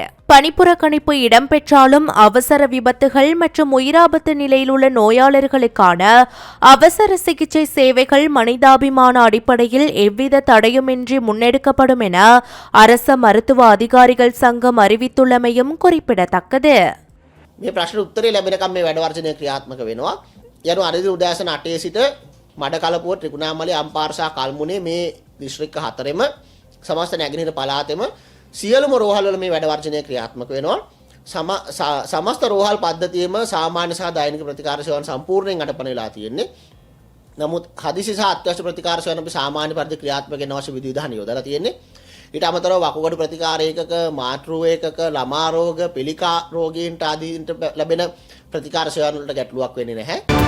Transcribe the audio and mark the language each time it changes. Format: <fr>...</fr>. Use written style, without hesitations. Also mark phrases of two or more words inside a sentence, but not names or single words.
<ta>பணிப்புறக்கணிப்பு இடம்பெற்றாலும் அவசர விபத்துகள் மற்றும் உயிராபத்து நிலையில் உள்ள நோயாளர்களுக்கான அவசர சிகிச்சை சேவைகள் மனிதாபிமான அடிப்படையில் எவ்வித தடையுமின்றி முன்னெடுக்கப்படும் என அரச மருத்துவ அதிகாரிகள் சங்கம் அறிவித்துள்ளமையும் குறிப்பிடத்தக்கது.</ta> <si>මේ ප්‍රශ්න උත්තරේ ලැබෙනකම් මේ වැඩ වර්ජනය ක්‍රියාත්මක වෙනවා. යනු අරිදි උදෑසන 8 සිට මඩකලපුව ත්‍රිකුණාමලයේ අම්පාරසා කල්මුනේ මේ දිස්ත්‍රික්ක හතරෙම සමස්ත නැගෙනහිර පළාතෙම සියලුම රෝහල්වල මේ වැඩ වර්ජනය ක්‍රියාත්මක වෙනවා. සමස්ත රෝහල් පද්ධතියම සාමාන්‍ය සහ දෛනික ප්‍රතිකාර සේවාවන් සම්පූර්ණයෙන් අඩපණ වෙලා තියෙන්නේ. නමුත් හදිසි සහ අත්‍යවශ්‍ය ප්‍රතිකාර සේවාවන් අපි සාමාන්‍ය පරිදි ක්‍රියාත්මක වෙන අවශ්‍ය විධිවිධාන යොදලා තියෙන්නේ. ඊට අමතරව වකුගඩු ප්‍රතිකාර ඒකක, මාතෘ ඒකක, ළමා රෝග, පිළිකා රෝගීන්ට ආදීන්ට ලැබෙන ප්‍රතිකාර සේවාවන් වලට ගැටලුවක් වෙන්නේ නැහැ.</si>